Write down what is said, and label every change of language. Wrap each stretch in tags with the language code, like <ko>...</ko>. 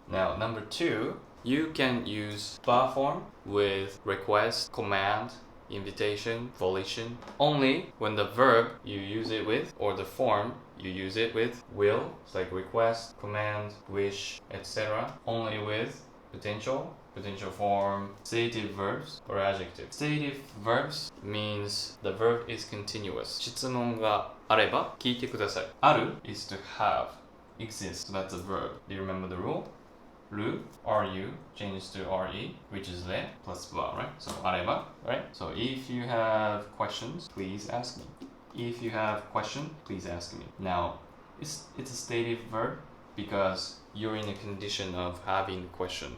<en>Now, number 2, you can use ba form with request, command, invitation, volition, only when the verb you use it with or the form you use it with will, it's like request, command, wish, etc. Only with potential form, stative verbs, or adjective. Stative verbs means the verb is continuous.</en> <ja>質問があれば聞いてください.</ja> <en>ある is to have, exist, so that's a verb. Do you remember the rule? Ru, ru, changes to re, which is le plus ba, right? So あれば, right? So if you have questions, please ask me. If you have question, please ask me. Now, it's a stative verb because you're in a condition of having a question.</en>